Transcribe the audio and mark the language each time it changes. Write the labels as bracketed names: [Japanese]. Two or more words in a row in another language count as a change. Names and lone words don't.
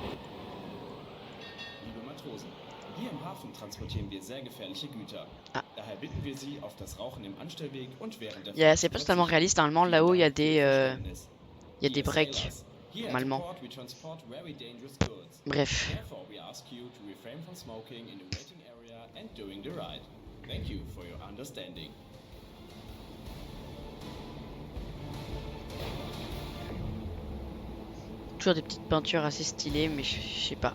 [German] Liebe Matrosen, hier im Hafen transportieren wir sehr gefährliche Güter. Daher bitten wir Sie auf das Rauchen im Anstellweg und während der [French] Yeah, c'est pas totalement réaliste. Normalement, là-haut, il y a des breaks. Normalement. Bref. Toujours des petites peintures assez stylées, mais je sais pas.